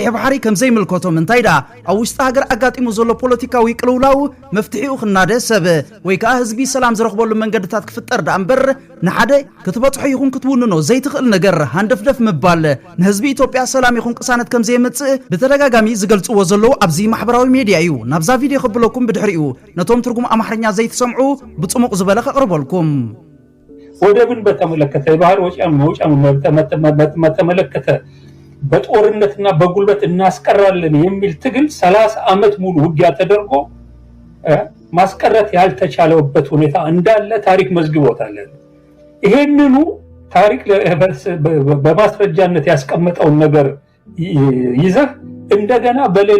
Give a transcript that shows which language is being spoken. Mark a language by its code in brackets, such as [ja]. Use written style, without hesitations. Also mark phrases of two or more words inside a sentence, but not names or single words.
[ti] ባሕሪ ከም ዘይምልከቶም እንታይዳ ኣብ ውሽጢ ሃገር ኣጋጢሙ ዘሎ ፖለቲካዊ ቅልውላው መፍትሒኡ ክናደ ሰብ ወይ ከዓ ህዝቢ ሰላም ዝረኽበሉ መንገድታት ክፍጠር ዳ እምበር ንሓደ ክትበፅሖ ይኹን ክትውንኖ ዘይትኽእል ነገር ሃንደፍደፍ ምባል ንህዝቢ ኢትዮጵያ ሰላም ይኹን ቅሳነት ከም ዘይመጽእ ብተደጋጋሚ ዝገልጽዎ ዘለዉ ኣብዚ ማሕበራዊ ሚድያ እዩ። ናብዛ ቪድዮ ክብለኩም ብድሕሪኡ ነቶም ትርጉም አማርኛ ዘይትሰምዑ ብጽሙቕ ዝበለ ከቅርበልኩም። [am] ወደብን በተመለከተ የባህር ወጪያን መውጫን በተመለከተ በጦርነትና በጉልበት እናስቀራለን የሚል ትግል 30 ዓመት ሙሉ ውጊያ ተደርጎ ማስቀረት ያልተቻለበት ሁኔታ እንዳለ ታሪክ መዝግቦታል። ይሄንኑ ታሪክ በማስረጃነት ያስቀመጠው ነገር ይዘህ እንደገና በሌላ